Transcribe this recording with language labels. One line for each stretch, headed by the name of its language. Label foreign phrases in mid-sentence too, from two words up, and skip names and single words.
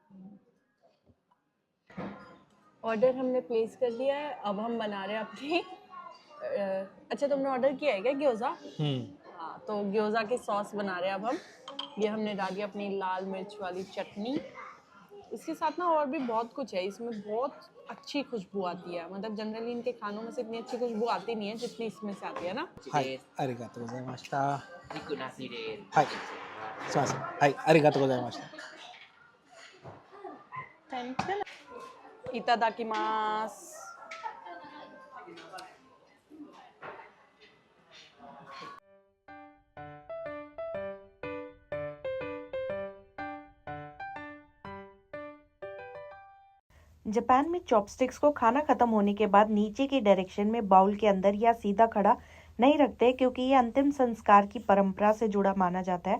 Hindi: ऑर्डर हमने प्लेस कर दिया है, अब हम बना रहे हैं अपनी अच्छा तुमने ऑर्डर किया है क्या ग्योजा? हाँ, तो ग्योजा की सॉस बना रहे हैं अब हम। ये हमने डाली अपनी लाल मिर्च वाली चटनी, इसके साथ ना और भी बहुत कुछ है, इसमें बहुत अच्छी खुशबू आती है, मतलब जनरली इनके खानों में से इतनी अच्छी खुशबू आती नहीं है जितनी इसमें से आती है ना।
Japanese: はい、ありがとうございました。肉なしで。はい、すいません。はい、ありがとうございました。 इतादाकिमास।
Hindi: जापान में चॉपस्टिक्स को खाना खत्म होने के बाद नीचे की डायरेक्शन में बाउल के अंदर या सीधा खड़ा नहीं रखते, क्योंकि ये अंतिम संस्कार की परंपरा से जुड़ा माना जाता है।